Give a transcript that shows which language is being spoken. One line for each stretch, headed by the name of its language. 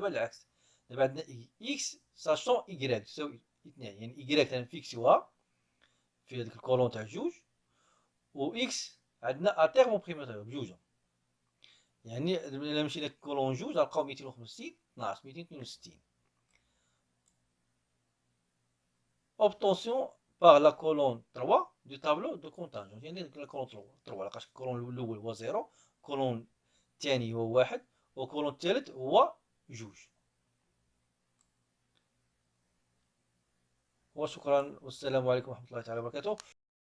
Arabic: دابا العكس دابا عندنا اكس ساشون y تساوي 2 يعني y تنفيكسيوها في هذيك الكولون تاع جوج و اكس عندنا اتيرمو بريماتوري بجوجهم يعني الا مشينا كولون جوج غنلقاو 265 12 262.
French: Obtention par la colonne 3 du tableau de contingence.
Arabic: يعني la colonne 3 لقاش الكولون الاول هو 0 الكولون الثاني هو 1 والكولون الثالث هو 2. وشكرا والسلام عليكم ورحمة الله تعالى وبركاته.